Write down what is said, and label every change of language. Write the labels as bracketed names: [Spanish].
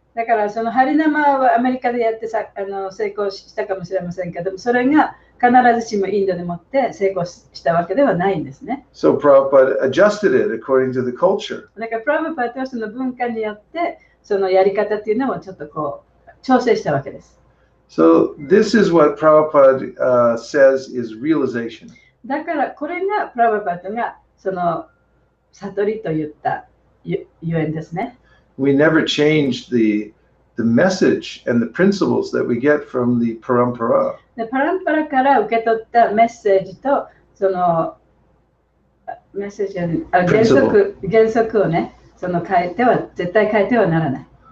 [Japanese] だからそのハリナマはアメリカでやって成功したかもしれませんけども、それが必ずしもインドでもって成功したわけではないんですね。 [English] So Prabhupada adjusted it according to the culture. [Japanese] だからプラブパードはその文化によってそのやり方っていうのをちょっとこう調整したわけです。 [English] So this is what Prabhupada says is realization. [Japanese] だからこれがプラブパードがその悟りと言ったゆえんですね。 [English] We never changed the message and the principles that we get from the parampara. [Japanese] でパランパラから受け取ったメッセージとそのメッセージ原則をね、その絶対変えてはならない。